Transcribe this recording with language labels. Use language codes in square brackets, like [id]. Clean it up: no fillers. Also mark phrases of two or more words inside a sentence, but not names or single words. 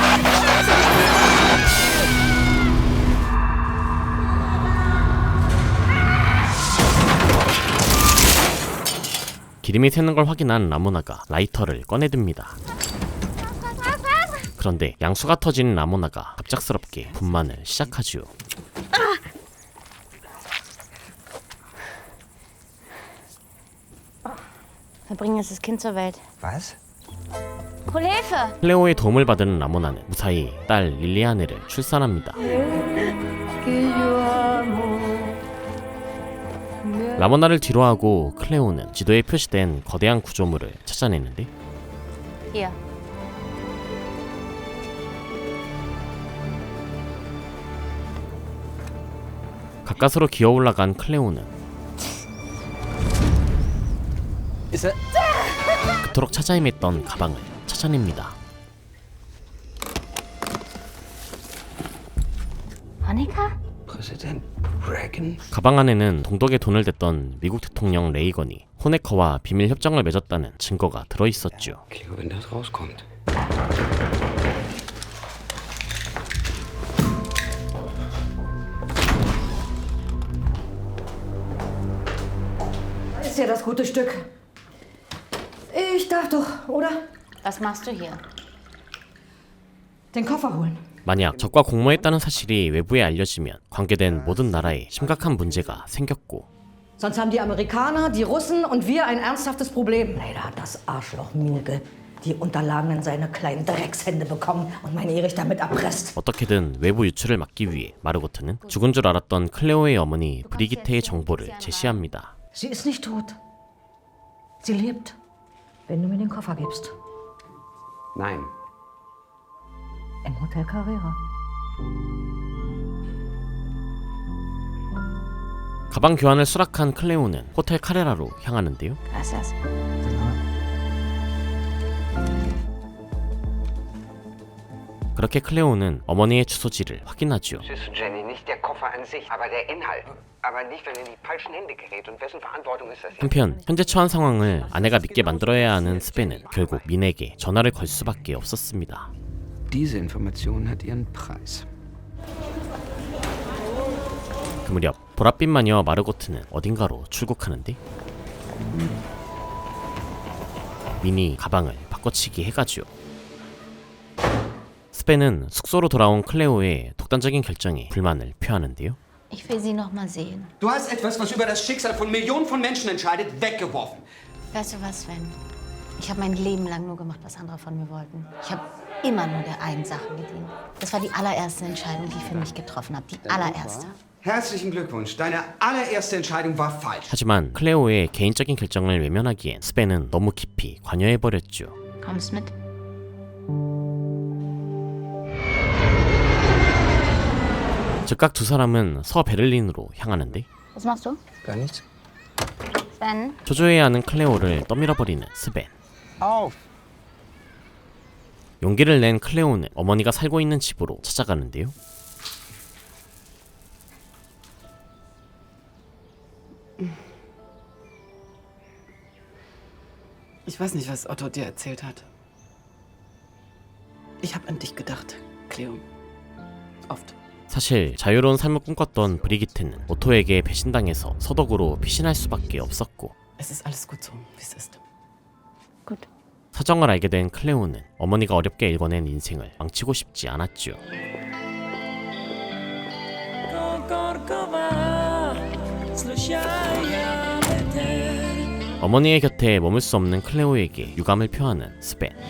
[ko] 기름이 새는 걸 확인한 라모나가 라이터를 꺼내듭니다. 그런데 양수가 터진 라모나가 갑작스럽게 분만을 시작하지요. [de] Wir bringen jetzt das Kind zur Welt. Was? Hol Hilfe! [ko] 클레오의 도움을 받은 라모나는 무사히 딸 릴리아네를 출산합니다. 라모나를 뒤로하고 클레오는 지도에 표시된 거대한 구조물을 찾아내는데 [de] Hier. [ko] 가까스로 기어 올라간 클레오는 그토록 찾아 헤맸던 가방을 찾아냅니다. Monika? [de] Präsident Reagan? [ko] 가방 안에는 동독에 돈을 댔던 미국 대통령 레이건이 호네커와 비밀 협정을 맺었다는 증거가 들어있었죠. [de] Cleo, wenn das rauskommt. Ist ja das gute Stück. Ich darf doch, oder? Was machst du hier? Den Koffer holen. [ko] 만약 적과 공모했다는 사실이 외부에 알려지면 관계된 모든 나라에 심각한 문제가 생겼고 [de] Sonst haben die Amerikaner, die Russen und wir ein ernsthaftes Problem. Leider hat das Arschloch Mielke die Unterlagen in seine kleinen Dreckshände bekommen und mein Erich damit erpresst. [ko] 어떻게든 외부 유출을 막기 위해 마르고트는 죽은 줄 알았던 클레오의 어머니 브리기테의 정보를 제시합니다. [de] Sie ist nicht tot. Sie lebt, wenn du mir den Koffer gibst. Nein. Im Hotel Carrera. [ko] 가방 교환을 수락한 클레오는 호텔 카레라로 향하는데요. [es] Gracias. [ko] 그렇게 클레오는 어머니의 주소지를 확인하죠. [de] Siehst du, Jenny, nicht der Koffer an sich, aber der Inhalt. Aber nicht, wenn er in die falschen Hände gerät. Und wessen Verantwortung ist das? [ko] 한편 현재 처한 상황을 아내가 믿게 만들어야 하는 스벤은 결국 민에게 전화를 걸 수밖에 없었습니다. [de] Diese Information hat ihren Preis. [ko] 그 무렵 보랏빛 마녀 마르고트는 어딘가로 출국하는데 민이 가방을 바꿔치기 해가죠. 스벤은 숙소로 돌아온 클레오의 독단적인 결정에 불만을 표하는데요. [de] Ich will sie noch mal sehen. Du hast etwas, was über das Schicksal von Millionen von Menschen entscheidet, weggeworfen. Weißt du was, Sven? Ich habe mein Leben lang nur gemacht, was andere von mir wollten. Ich habe immer nur der einen Sache gedient. Das war die allererste Entscheidung, die ich für mich getroffen habe. Die allererste. Herzlichen Glückwunsch. Deine allererste Entscheidung war falsch. [ko] 하지만 클레오의 개인적인 결정을 외면하기엔 스벤은 너무 깊이 관여해버렸죠. [de] Kommst mit? [ko] 즉각 두 사람은 서베를린으로 향하는데 [de] Was machst du? Gar nichts. Sven? [ko] 초조해야 하는 클레오를 떠밀어버리는 스벤. [de] Auf. [ko] 용기를 낸 클레오는 어머니가 살고 있는 집으로 찾아가는데요. [de] Ich weiß nicht, was Otto dir erzählt hat. Ich habe an dich gedacht, Cleo. Oft. [ko] 사실 자유로운 삶을 꿈꿨던 브리기테는 오토에게 배신당해서 서독으로 피신할 수밖에 없었고 [de] Es ist alles gut so, wie es ist. Gut. [ko] 사정을 알게 된 클레오는 어머니가 어렵게 일궈낸 인생을 망치고 싶지 않았죠. 어머니의 곁에 머물 수 없는 클레오에게 유감을 표하는 스벤.